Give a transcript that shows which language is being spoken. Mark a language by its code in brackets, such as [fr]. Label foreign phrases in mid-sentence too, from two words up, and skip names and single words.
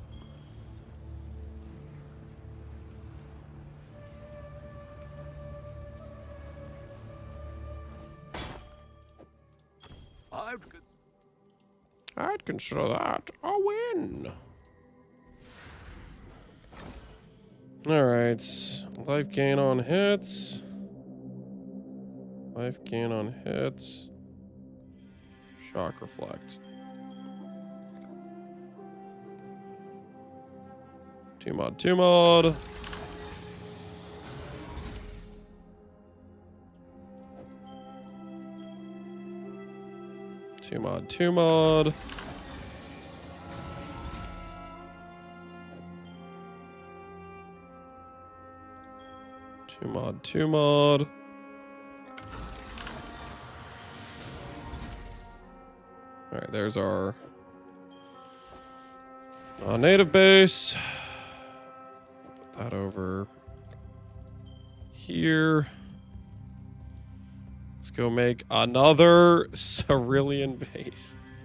[en] I'd consider that a win. Alright. Life gain on hits. Life gain on hits. Shock reflect. 2 mod, 2 mod. Two mod, 2 mod. Two mod, 2 mod. All right, there's our native base. Put that over here. Let's go make another Cerulean base.